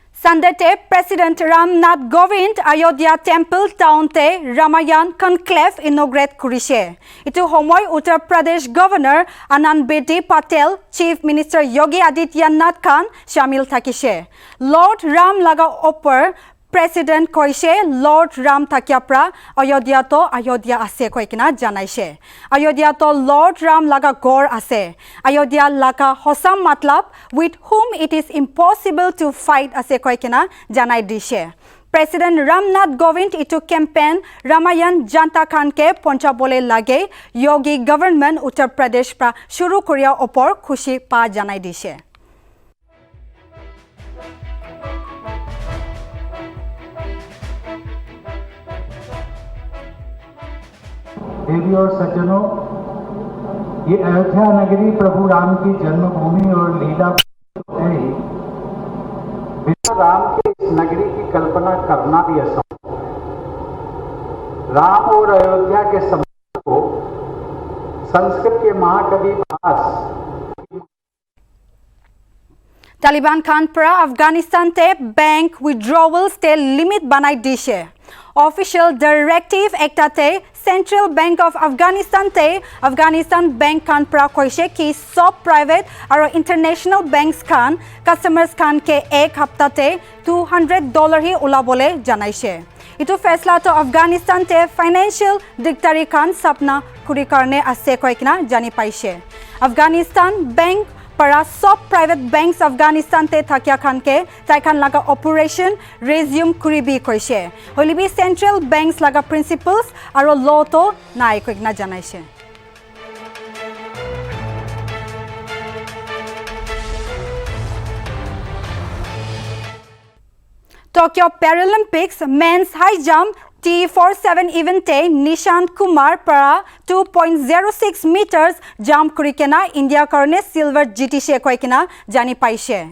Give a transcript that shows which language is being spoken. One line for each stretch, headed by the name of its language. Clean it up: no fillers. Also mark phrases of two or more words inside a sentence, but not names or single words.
Naga Pidgin: Sandete President Ramnath Govind Ayodhya Temple Townte Ramayan Conclave inaugurate kurise. Itu homoy Uttar Pradesh Governor Anand Bedi Patel, Chief Minister Yogi Adityanath Khan shamil thakise. Lord Ram laga opor President koise Lord Ram Thakyapra Ayodhya to Ayodhya ase koikina janaise. Ayodhya to Lord Ram laga gor ase. Ayodhya laga hosam matlab
English: with whom it is impossible to fight
Naga Pidgin: ase koikina janai dishe. President Ramnath Govind itu campaign Ramayan Janta Khan ke ponchabole lage Yogi government Uttar Pradesh pra shuru koria opor khushi pa janai dishe.
Hindi: देवी और सज्जनों, ये अयोध्या नगरी प्रभु राम की जन्मभूमि और लीला है। बिना राम के इस नगरी की कल्पना करना भी असंभव। राम और अयोध्या के संबंध को संस्कृत के महाकवि भास
Naga Pidgin: तालिबान खान pra Afghanistan te
English: bank withdrawals
Naga Pidgin: te limit banai dishe.
English: Official directive
Naga Pidgin: ektate Central Bank of Afghanistan te Afghanistan Bank khan pra koise ki sob private aro
English: international banks
Naga Pidgin: khan customers khan ke ek hafta te $200 hi ulabole janaise. Itu faisla to Afghanistan te
English: financial dictator
Naga Pidgin: khan sapna kuri karne ase koikna jani paise. Afghanistan Bank para sob
English: private banks
Naga Pidgin: Afghanistan te thakya khan ke taikhan laga operation resume kuribi koise. Holibi
English: central banks
Naga Pidgin: laga principles aro law to nai koikna janaise. Tokyo Paralympics
English: men's high jump T47
Naga Pidgin: evente Nishant Kumar para 2.06
English: meters jump
Naga Pidgin: kurikena India karone silver jitishe koikena jani paise.